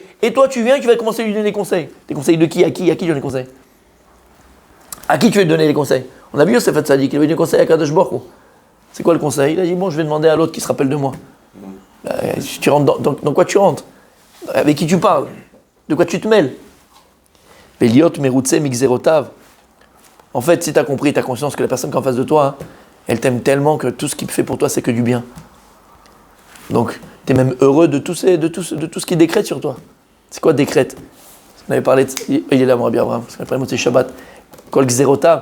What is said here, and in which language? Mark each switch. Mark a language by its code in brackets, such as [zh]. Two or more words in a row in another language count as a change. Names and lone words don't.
[fr] Et toi, tu viens, tu vas commencer à lui donner des conseils. Des conseils de qui? À qui tu donnes des conseils? À qui tu veux donner des conseils? On a vu Yosef Hatzadik, il avait donné des conseils à [he] קדוש ברוך הוא. [fr] C'est quoi le conseil? Il a dit, bon, je vais demander à l'autre qui se rappelle de moi. Tu rentres dans quoi tu rentres? Avec qui tu parles? De quoi tu te mêles? Beliot merutse mixerotav. En fait, si tu as compris, tu as conscience que la personne qui est en face de toi, elle t'aime tellement que tout ce qu'il fait pour toi, c'est que du bien. Donc, tu es même heureux de tout ce qu'il décrète sur toi. C'est quoi décrète? On avait parlé il est là, mon Rabbi Abraham, parce qu'après moi, c'est Shabbat. Kol xerotav.